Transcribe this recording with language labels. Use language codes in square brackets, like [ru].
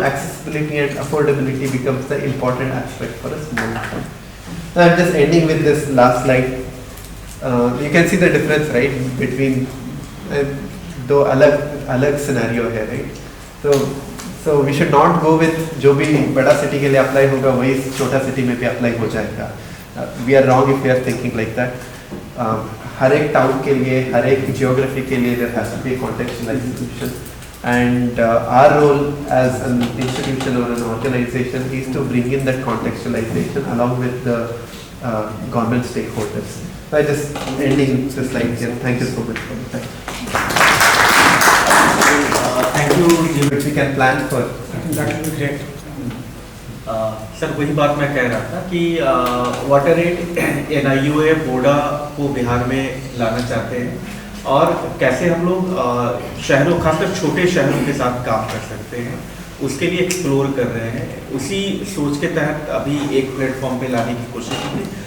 [en] Accessibility and affordability becomes the important aspect for a small town. I'm just ending with this last slide. You can see the difference, right, between [hi] दो अलग scenario है, [en] right? So we should not go with [hi] जो भी बड़ा city के लिए apply होगा वही छोटा city में भी apply हो जाएगा. [en] We are wrong if we are thinking like that. हर एक town के लिए, हर एक जियोग्राफी के लिए there has to be a contextualized solution. And our role as an institution or an organization is to bring in that contextualization along with the government stakeholders. So I just ending this slide here. Thank you so much for the time. Thank you, Which we can plan for. I think that will be great. [hi] Sir वही बात मैं कह रहा था कि water aid NIUA बोडा को बिहार में लाना चाहते हैं और कैसे हम लोग शहरों खासकर छोटे शहरों के साथ काम कर सकते हैं उसके लिए एक्सप्लोर कर रहे हैं। उसी सोच के तहत अभी एक प्लेटफॉर्म पे लाने की कोशिश की।